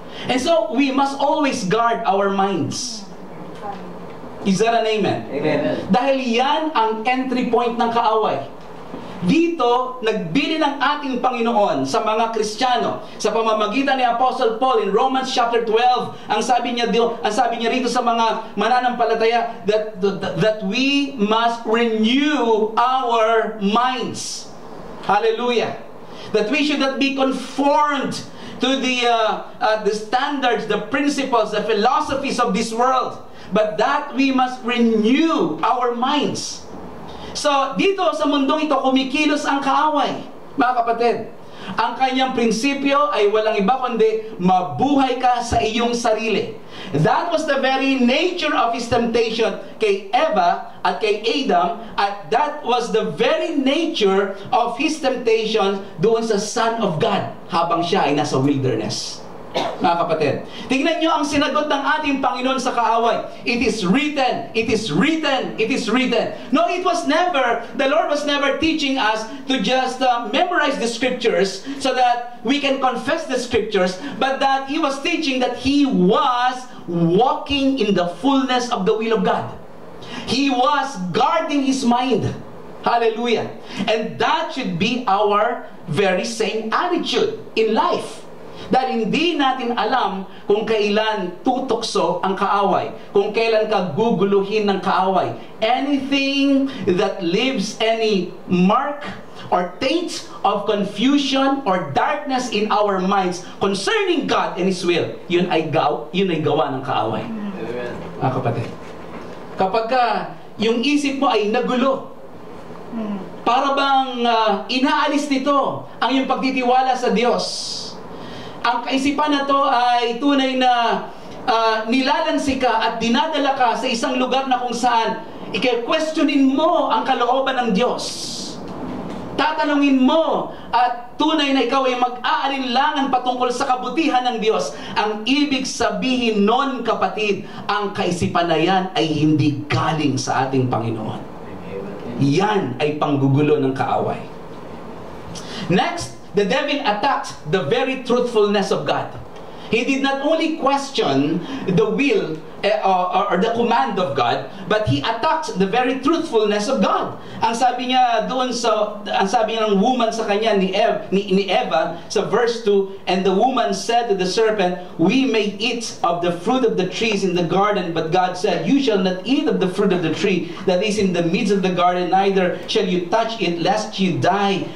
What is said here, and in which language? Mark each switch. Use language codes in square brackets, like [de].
[en] And so, we must always guard our minds. Is that an amen? Amen. [tl] Dahil yan ang entry point ng kaaway. Dito, nagbili ng ating Panginoon sa mga Kristiyano sa pamamagitan ni Apostle Paul in Romans chapter 12. Ang sabi niya rito sa mga mananampalataya [en] that we must renew our minds. [tl] Hallelujah. [en] That we should not be conformed to the standards, the principles, the philosophies of this world, but that we must renew our minds. [tl] So, dito sa mundong ito, kumikilos ang kaaway. Mga kapatid, ang kanyang prinsipyo ay walang iba kundi mabuhay ka sa iyong sarili. [en] That was the very nature of his temptation [tl] kay Eva at kay Adam, at [en] that was the very nature of his temptation doon sa Son of God [tl] habang siya ay nasa wilderness. Mga kapatid, tingnan nyo ang sinagot ng ating Panginoon sa kaaway. [en] It is written, it is written, it is written. No, it was never, the Lord was never teaching us to just memorize the scriptures so that we can confess the scriptures, but that He was teaching that He was walking in the fullness of the will of God. He was guarding His mind. Hallelujah. And that should be our very same attitude in life. [tl] Dahil hindi natin alam kung kailan tutokso ang kaaway, kung kailan ka guguluhin ng kaaway. [en] Anything that leaves any mark or taint of confusion or darkness in our minds concerning God and His will, [tl] yun ay gawa ng kaaway. [en] Amen. [tl] Mga kapatid, kapag yung isip mo ay nagulo, para bang inaalis nito ang iyong pagtitiwala sa Diyos. Ang kaisipan na to ay tunay na nilalansi ka at dinadala ka sa isang lugar na kung saan i-questionin mo ang kalooban ng Diyos. Tatanungin mo at tunay na ikaw ay mag-aalinlangan patungkol sa kabutihan ng Diyos. Ang ibig sabihin nun, kapatid, ang kaisipan na yan ay hindi galing sa ating Panginoon. Yan ay panggugulo ng kaaway. [en] Next, the devil attacked the very truthfulness of God. He did not only question the will or the command of God, but he attacked the very truthfulness of God. [tl] Ang sabi niya doon ang sabi ng woman sa kanya ni Eva sa verse 2, [en] and the woman said to the serpent, we may eat of the fruit of the trees in the garden, but God said, you shall not eat of the fruit of the tree that is in the midst of the garden, neither shall you touch it, lest you die.